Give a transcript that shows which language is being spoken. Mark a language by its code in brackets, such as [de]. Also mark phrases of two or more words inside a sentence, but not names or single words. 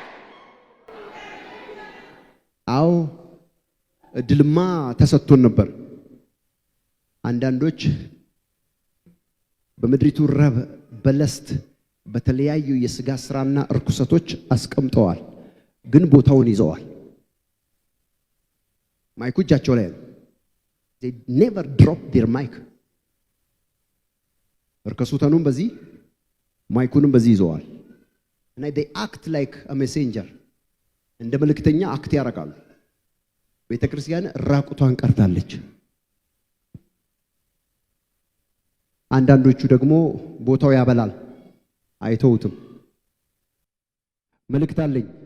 [am] አዎ እድልማ ተሰጥቶን ነበር። አንዳንዶች በምድሪቱ ረብ በለስት በተለያዩ የሥጋ ስራና እርኩሰቶች አስቀምጠዋል፣ ግን ቦታውን ይዘዋል። ማይኩ እጃቸው ላይ ነው። [en] they never drop their mic። [am] እርኩሰቱንም በዚህ ማይኩንም በዚህ ይዘዋል። እና [en] they act like a messenger፣ [am] እንደ መልእክተኛ አክት ያደርጋሉ። ቤተ ክርስቲያን ራቁቷን ቀርታለች። አንዳንዶቹ ደግሞ ቦታው ያበላል አይተውትም። መልእክት አለኝ